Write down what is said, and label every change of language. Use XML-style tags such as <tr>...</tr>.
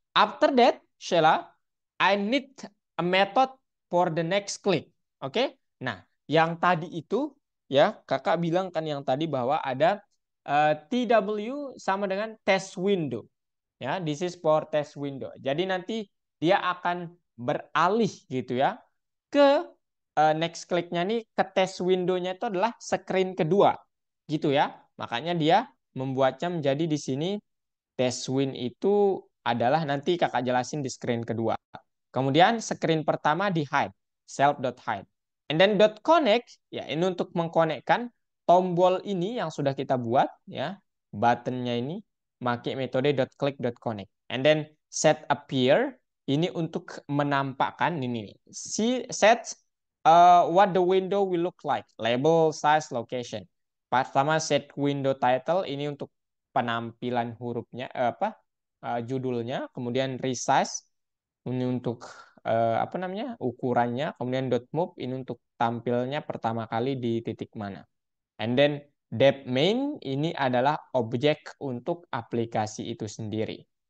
<en>After that, Sheila, I need a method for the next click. Oke.</en> <id>Nah, yang tadi itu ya, Kakak bilang kan yang tadi bahwa ada TW sama dengan test window.</id> <en>Ya, this is for test window.</en> <id>Jadi nanti dia akan beralih gitu ya ke next click-nya nih, ke test window-nya itu adalah screen kedua. Gitu ya. Makanya dia membuatnya menjadi di sini test win itu adalah nanti Kakak jelasin di screen kedua. Kemudian screen pertama di hide, self.hide.</id> <en>And then .connect,</en> <id>ya ini untuk mengkonekkan tombol ini yang sudah kita buat ya. buttonnya ini pakai metode .click.connect. And then set appear ini untuk menampakkan ini nih.</id> <en>Set what the window will look like, label, size, location.</en> <id>Pertama set window title ini untuk penampilan hurufnya judulnya, kemudian resize ini untuk apa namanya ukurannya, kemudian .move ini untuk tampilnya pertama kali di titik mana. And then dep main ini adalah objek untuk aplikasi itu sendiri.</id>